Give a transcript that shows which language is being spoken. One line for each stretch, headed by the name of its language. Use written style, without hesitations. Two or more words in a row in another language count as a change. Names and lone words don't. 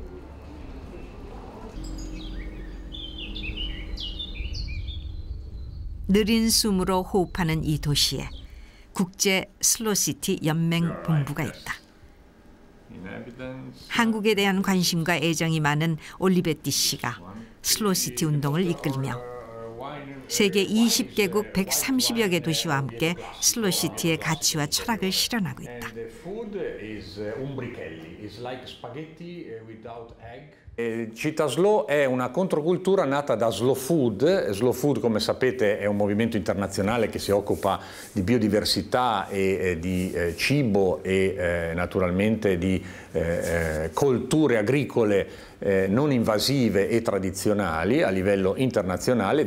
Korean: 느린 숨으로 호흡하는 이 도시에 국제 슬로시티 연맹 본부가 있다. 한국에 대한 관심과 애정이 많은 올리베티 씨가 슬로시티 운동을 이끌며 세계 20개국 130여 개 도시와 함께 슬로시티의 가치와 철학을 실현하고 있다.
Italian: Città Slow è una controcultura nata da Slow Food. Slow Food, come sapete, è un movimento internazionale che si occupa di biodiversità e di cibo e naturalmente di colture agricole non invasive e tradizionali a livello internazionale.